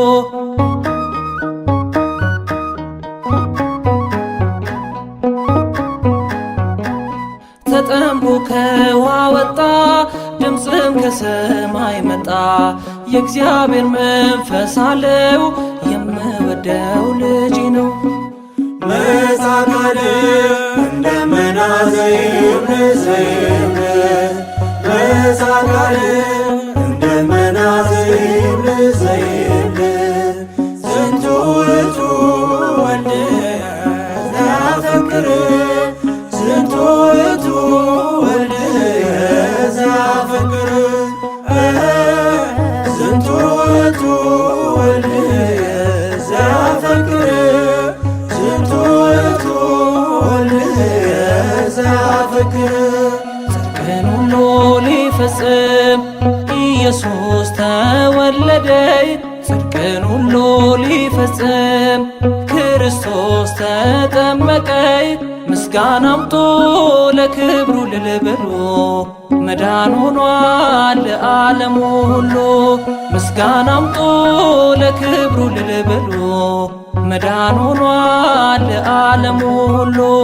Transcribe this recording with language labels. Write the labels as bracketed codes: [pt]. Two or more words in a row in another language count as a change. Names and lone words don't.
[am] ተጠምቆ ከውኃ ወጣ ድምፅም ከሰማይ መጣ የእግዚአብሔር መንፈስ አለው የምወደው ልጄ ነው። [gez] መጻካል እንደመና ዘይብል ዘይብል መጻካል እንደመና ዘይብል ዘይብል ዝንቱ ውእቱ ወልድየ ዘአፈቅር ዝንቱ ውእቱ ወልድየ ዘአፈቅር ዝንቱ ውእቱ ወልድየ ዘአፈቅር ዝንቱ ውእቱ ወልድየ ዘአፈቅር [am] ጽድቅን ሁሉ ሊፈጽም ኢየሱስ ተወለደይ ጽድቅን ሁሉ ሊፈጽም ክርስቶስ ተጠመቀይ ምስጋና አምጡ ለክብሩ እልል በሉ መዳን ሆኗል ለዓለሙ ሁሉ ምስጋና አምጡ ለክብሩ እልል በሉ መዳን ሆኗል ለዓለሙ ሁሉ